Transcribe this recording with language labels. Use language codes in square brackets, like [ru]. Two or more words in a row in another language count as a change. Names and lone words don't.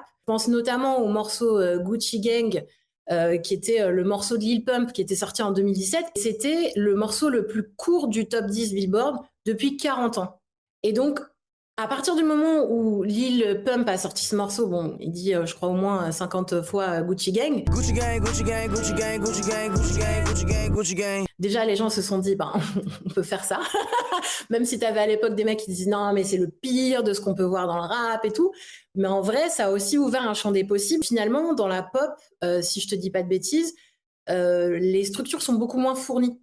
[fr] Je pense notamment au morceau Gucci Gang, qui était le morceau de Lil Pump qui était sorti en 2017. C'était le morceau le plus court du top 10 Billboard depuis 40 ans. Et donc, À partir du moment où Lil Pump a sorti ce morceau, bon, il dit, je crois au moins 50 fois Gucci Gang. Gucci gang, Gucci gang, Gucci gang, Gucci gang, Gucci gang, Gucci gang, Gucci gang. Déjà, les gens se sont dit, ben, on peut faire ça. Même si t'avais à l'époque des mecs qui disaient, non, mais c'est le pire de ce qu'on peut voir dans le rap et tout. Mais en vrai, ça a aussi ouvert un champ des possibles. Finalement, dans la pop, si je te dis pas de bêtises, les structures sont beaucoup moins fournies.